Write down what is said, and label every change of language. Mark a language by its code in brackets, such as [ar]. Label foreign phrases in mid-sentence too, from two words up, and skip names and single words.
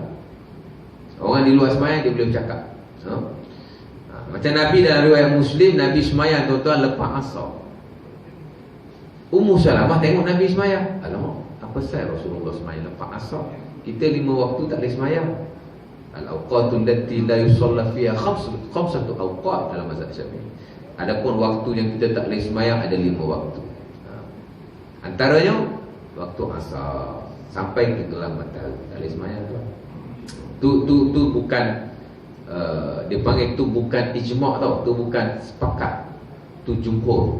[ms] Orang di luar semayang, dia boleh bercakap. Macam Nabi dalam riwayat Muslim, Nabi semayang, tuan-tuan, lepas asar. Ummu Salamah tengok Nabi semayang. Alamak, apa saya Rasulullah semayang lepas asar? Kita 5 waktu tak boleh semayang. [ar] الأوقات التي لا يصلى فيها خمسة أوقات [ms] dalam mazhab Syafi'i. Adapun waktu yang kita tak boleh semayang ada 5 waktu. Antaranya waktu asar sampai ke gelam matahari tak boleh semayang tu bukan dia panggil tu bukan ijma' tau, tu bukan sepakat, tu jumhur.